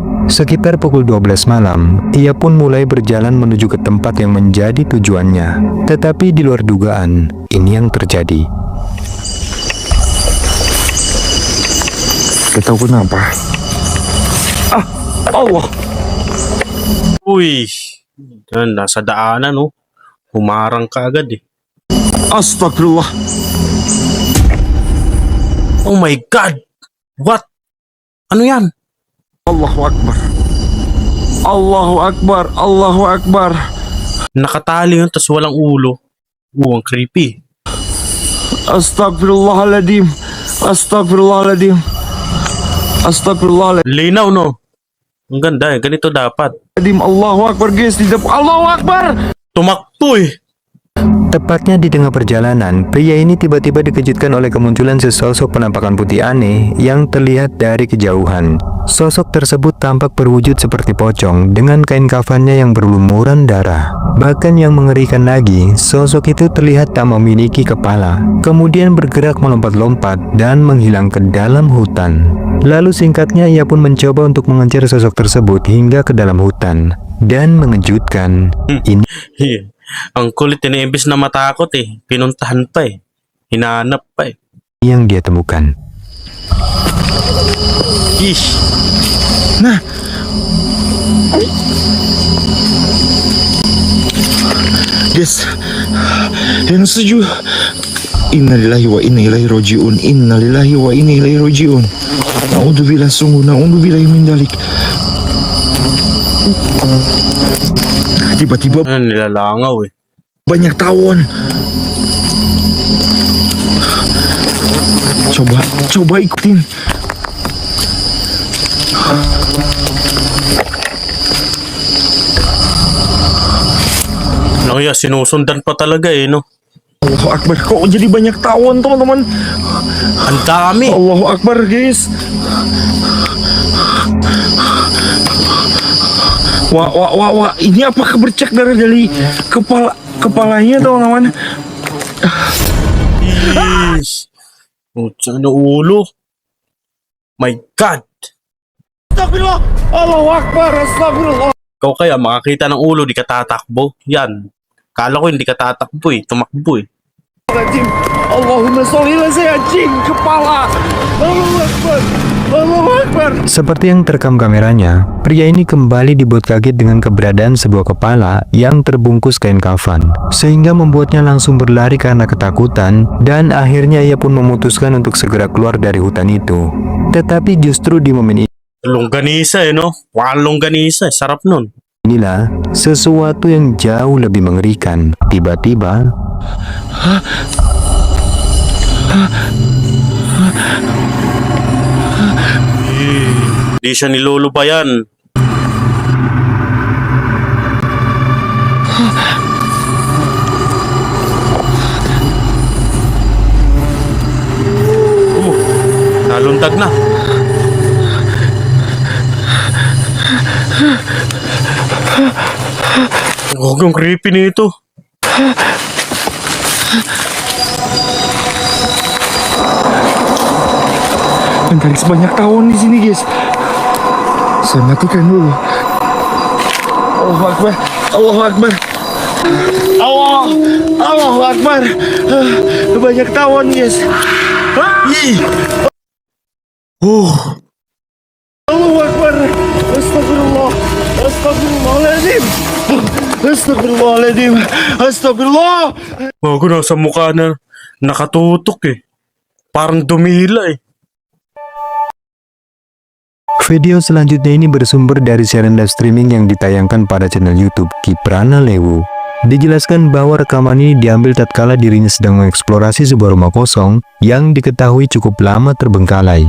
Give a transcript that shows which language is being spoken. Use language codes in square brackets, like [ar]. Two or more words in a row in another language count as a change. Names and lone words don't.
[id] Sekitar pukul 12 malam, ia pun mulai berjalan menuju ke tempat yang menjadi tujuannya. Tetapi di luar dugaan, ini yang terjadi. Kita kenapa? Allah. [tl] Uy, nasa daanan oh. Humarang ka agad eh. [ar] أستغفر الله. [en] Oh my God! What? [tl] Ano yan? [ar] الله أكبر. الله أكبر. الله أكبر. [tl] Nakatali yun, tas walang ulo. Ang creepy. [ar] أستغفر الله العظيم. أستغفر الله العظيم. أستغفر الله العظيم. [tl] Linaw no? Ang ganda eh, ganito dapat. [ar] الله أكبر guys. الله أكبر. [tl] Tumakbo eh. [id] Tepatnya di tengah perjalanan, pria ini tiba-tiba dikejutkan oleh kemunculan sesosok penampakan putih aneh yang terlihat dari kejauhan. Sosok tersebut tampak berwujud seperti pocong dengan kain kafannya yang berlumuran darah. Bahkan yang mengerikan lagi, sosok itu terlihat tak memiliki kepala, kemudian bergerak melompat-lompat dan menghilang ke dalam hutan. Lalu singkatnya ia pun mencoba untuk mengejar sosok tersebut hingga ke dalam hutan. Dan mengejutkan, ini [tl] ang kulit ini, imbis na matakot eh, pinuntahan pa eh, hinanap pa eh. [id] Yang dia temukan. Ish. Nah. Guys, yang setuju. [ar] إنا لله وإنا إليه راجعون. إنا لله وإنا إليه راجعون. نعوذ بالله, sungguh نعوذ بالله من ذلك. [id] Tiba-tiba [tl] nilalangaw eh. [id] Banyak tawon. Coba ikutin. [tl] Ano kaya, sinusundan pa talaga eh no? [ar] الله أكبر, [id] kok jadi banyak tawon teman-teman. [tl] Ang dami. [ar] الله أكبر guys. [id] Wah, ini apakah bercak darah dari kepalanya teman-teman? [tl] Ish. Ano ulo? [en] My God. [ar] أستغفر الله. الله أكبر. أستغفر الله. [tl] Ikaw kaya makakita ng ulo, di ka tatakbo? Yan. Kala ko hindi ka tatakbo eh, tumakbo eh. [ar] اللهم صل على سيدنا kepala. الله أكبر. الله أكبر. [id] Seperti yang terekam kameranya, pria ini kembali dibuat kaget dengan keberadaan sebuah kepala yang terbungkus kain kafan, sehingga membuatnya langsung berlari karena ketakutan, dan akhirnya ia pun memutuskan untuk segera keluar dari hutan itu. Tetapi justru di momen ini [tl] Longganisa no? Walong ganisa, sarap nun. [id] Inilah sesuatu yang jauh lebih mengerikan. Tiba-tiba, [tl] Di siya nilulubayan. Naluntag na. Huwag yung creepy nito. [id] Antarik sebanyak tawon di sini, guys. Saya matikan dulu. [ar] الله أكبر. الله أكبر. الله أكبر. [id] Banyak tawon, guys. Ih. [ar] الله أكبر. أستغفر الله. أستغفر الله العظيم. أستغفر الله العظيم. أستغفر الله. [tl] Bago nasa mukha na nakatutok eh. Parang dumila eh. [id] video selanjutnya ini bersumber dari siaran [en] live streaming [id] yang ditayangkan pada channel YouTube Kiprana Lewu. Dijelaskan bahwa rekaman ini diambil tatkala dirinya sedang mengeksplorasi sebuah rumah kosong yang diketahui cukup lama terbengkalai.